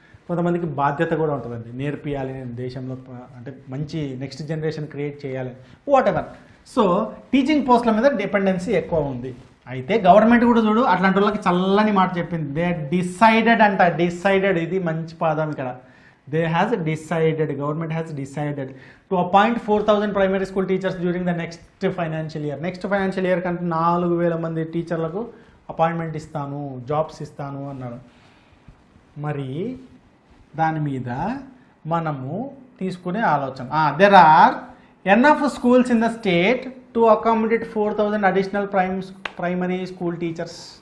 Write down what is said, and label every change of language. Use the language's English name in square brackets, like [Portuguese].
[Telugu] కొంతమందికి బాధ్యత కూడా ఉంటుందండి, నేర్పియాలి నేను దేశంలో, అంటే మంచి నెక్స్ట్ జనరేషన్ క్రియేట్ చేయాలి, [English] Whatever. [Telugu] సో టీచింగ్ పోస్టుల మీద డిపెండెన్సీ ఎక్కువ ఉంది. అయితే గవర్నమెంట్ కూడా చూడు అట్లాంటి వాళ్ళకి చల్లని మాట చెప్పింది. దే డిసైడెడ్ అంట, డిసైడెడ్, ఇది మంచి పాదం ఇక్కడ. [English] Government has decided to appoint 4,000 primary school teachers during the next financial year. [Telugu] Next financial year కంటే 4,000 మంది టీచర్లకు అపాయింట్మెంట్ ఇస్తాను, జాబ్స్ ఇస్తాను అన్నారు. మరి దాని మీద మనము తీసుకునే ఆలోచన, [English] there are enough schools in the state to accommodate 4,000 additional primary school teachers.